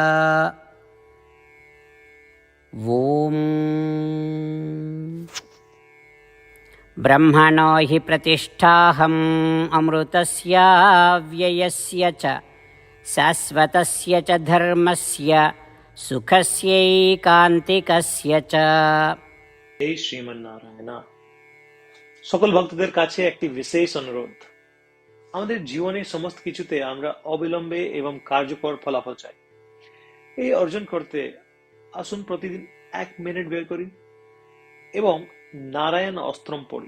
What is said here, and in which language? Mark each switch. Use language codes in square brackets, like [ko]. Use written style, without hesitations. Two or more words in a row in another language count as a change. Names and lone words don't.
[sa] ॐ ब्रह्मणो हि प्रतिष्ठाहम् अमृतस्य व्ययस्य च शाश्वतस्य च धर्मस्य सुखस्यैकान्तिकस्य च। [bn] এই শ্রীমান নারায়ণ, সকল ভক্তদের কাছে একটি বিশেষ অনুরোধ। আমাদের জীবনে সমস্ত কিছুতে আমরা অবিলম্বে এবং কার্যকর ফলাফল চাই। এই অর্জন করতে আসুন প্রতিদিন 1 মিনিট বের করি এবং নারায়ণ অস্ত্রম পড়ি।